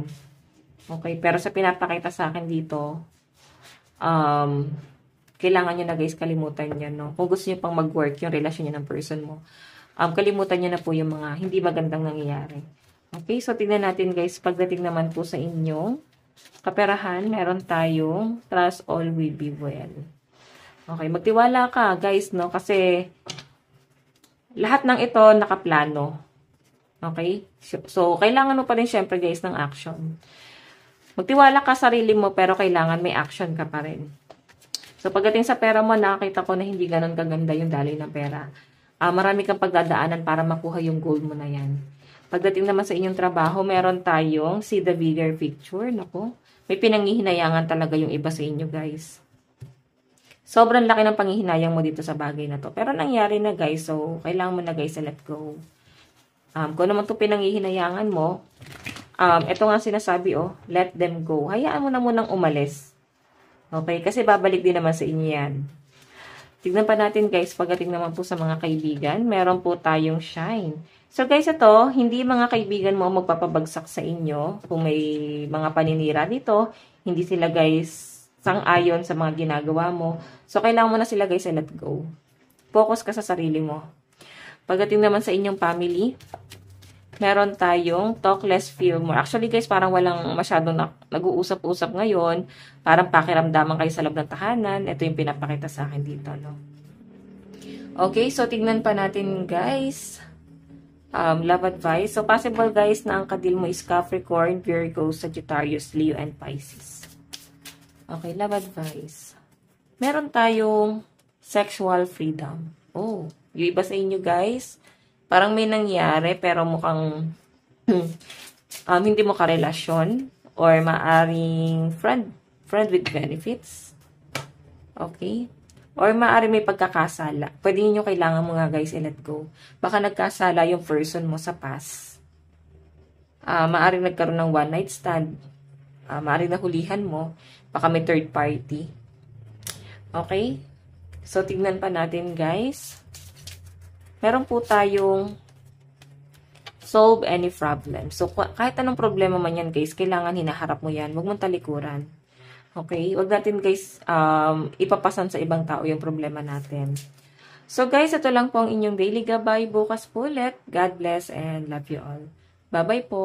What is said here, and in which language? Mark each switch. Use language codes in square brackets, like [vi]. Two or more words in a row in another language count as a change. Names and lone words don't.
[tl] Okay, pero sa pinapakita sa akin dito, kailangan nyo na guys kalimutan nyo, no? Kung gusto nyo pang mag-work yung relasyon nyo ng person mo, kalimutan nyo na po yung mga hindi magandang nangyayari. Okay, so tingnan natin guys, pagdating naman po sa inyong kaperahan, meron tayong [en] trust all will be well. [tl] Okay, magtiwala ka guys, no? Kasi lahat ng ito nakaplano. Okay? So, kailangan mo pa rin syempre guys ng action. Magtiwala ka sa sarili mo pero kailangan may action ka pa rin. So, pagdating sa pera mo, nakakita ko na hindi ganun kaganda yung daloy ng pera. Marami kang pagdadaanan para makuha yung goal mo na yan. Pagdating naman sa inyong trabaho, meron tayong [en] see the bigger picture. [tl] Naku, may pinanghihinayangan talaga yung iba sa inyo guys. Sobrang laki ng panghihinayang mo dito sa bagay na to. Pero nangyari na guys, so kailangan mo na guys [en] let go. [tl] Kung naman ito pinanghihinayangan mo, ito nga sinasabi, [en] let them go. [tl] Hayaan mo na munang umalis. Okay? Kasi babalik din naman sa inyo yan. Tignan pa natin guys, pagdating naman po sa mga kaibigan, meron po tayong shine. So guys, ito, hindi mga kaibigan mo magpapabagsak sa inyo. Kung may mga paninira dito, hindi sila guys sang-ayon sa mga ginagawa mo. So, kailangan mo na sila guys [en] let go. [tl] Focus ka sa sarili mo. Pagdating naman sa inyong family, meron tayong [en] talk less, feel more. [tl] Actually guys, parang walang masyadong nag-uusap-usap ngayon. Parang pakiramdaman kayo sa loob ng tahanan. Ito yung pinapakita sa akin dito, no? Okay, so tignan pa natin guys. [en] Love advice. [tl] So, possible guys na ang kadil mo is Capricorn, Virgo, Sagittarius, Leo, and Pisces. [en] Okay, love advice. [tl] Meron tayong [en] sexual freedom. [tl] Oh, yung iba sa inyo guys, parang may nangyari pero mukhang hindi mo karelasyon or maaring [en] friend with benefits. [tl] Okay? Or maaring may pagkakasala. Pwede nyo kailangan mo nga guys i-let go. Baka nagkasala yung person mo sa past. Maaring nagkaroon ng [en] one night stand. [tl] Maaring nahulihan mo. Baka may [en] third party. [tl] Okay? So, tignan pa natin, guys. Meron po tayong [en] solve any problem. [tl] So, kahit anong problema man yan, guys, kailangan hinaharap mo yan. Huwag mong talikuran. Okay? Huwag natin, guys, ipapasan sa ibang tao yung problema natin. So, guys, ito lang po ang inyong daily gabay. Bukas po ulit. [en] God bless and love you all. [tl] Bye-bye po.